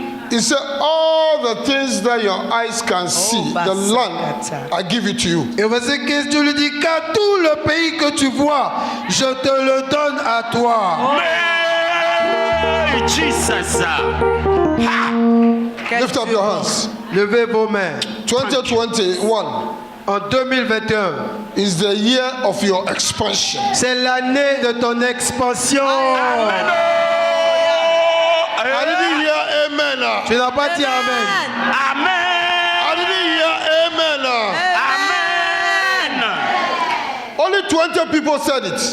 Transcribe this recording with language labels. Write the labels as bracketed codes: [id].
[en] He said, all the things that your eyes can see, the land, I give it to you. [fr] Et au verset 15, Dieu lui dit, car tout le pays que tu vois, je te le donne à toi. Hey, Jesus. Ha. [en] Lift up your hands. [fr] Levez vos mains. 2021 En 2021, [en] is the year of your expansion. [fr] c'est l'année de ton expansion. Amen. [en] I didn't hear amen. [fr] Tu n'as pas dit Amen. Amen. [en] I didn't hear amen. Amen. Only 20 people said it.